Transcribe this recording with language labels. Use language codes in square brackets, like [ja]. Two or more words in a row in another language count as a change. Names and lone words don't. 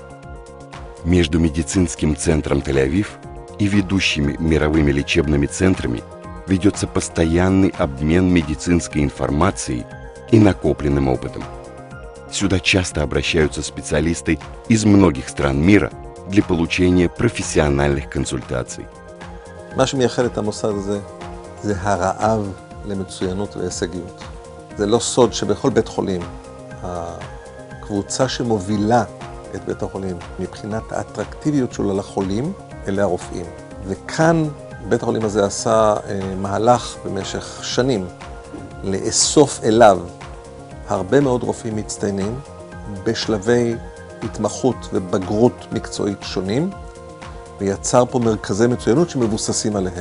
[ru] Между медицинским центром Тель-Авив и ведущими мировыми лечебными центрами ведется постоянный обмен медицинской информацией и накопленным опытом. Сюда часто обращаются специалисты из многих стран мира для получения профессиональных консультаций. [he] מה שמייחד את המוסד הזה זה הרעב למצוינות והישגיות. זה לא סוד שבכל בית חולים הקבוצה שמובילה את בית החולים מבחינת האטרקטיביות שלו לחולים אלה הרופאים. וכאן בית החולים הזה עשה מהלך במשך שנים לאסוף אליו הרבה מאוד רופאים מצטיינים בשלבי התמחות ובגרות מקצועית שונים, ויצר פה מרכזי מצוינות שמבוססים עליהם.